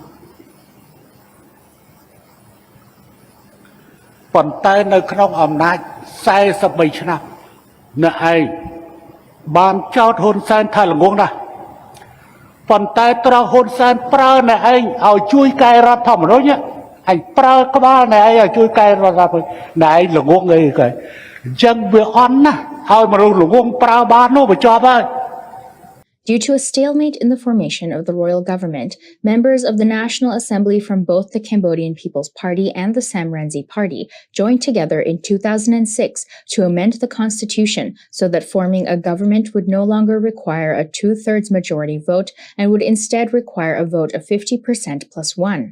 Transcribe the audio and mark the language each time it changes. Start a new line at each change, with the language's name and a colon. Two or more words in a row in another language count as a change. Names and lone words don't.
Khmer: ប៉ុន្តែនៅក្នុងអំណាច43ឆ្នាំអ្នកឯងបានចោទហ៊ុនសែនថាល្ងងណាស់ប៉ុន្តែត្រង់ហ៊ុនសែនប្រើអ្នកឯងឲ្យជួយកែរដ្ឋធម្មនុញ្ញឯងប្រើក្បាលអ្នកឯងឲ្យជួយកែរដ្ឋធម្មនុញ្ញអ្នកឯងល្ងងអីគេអញ្ចឹងវាអន់ណាស់ឲ្យមនុស្សល្ងងប្រើបាននោះបញ្ចប់ហើយ
English: Due to a stalemate in the formation of the royal government, members of the National Assembly from both the Cambodian People's Party and the Sam Rainsy Party joined together in 2006 to amend the constitution so that forming a government would no longer require a two-thirds majority vote and would instead require a vote of 50% plus one.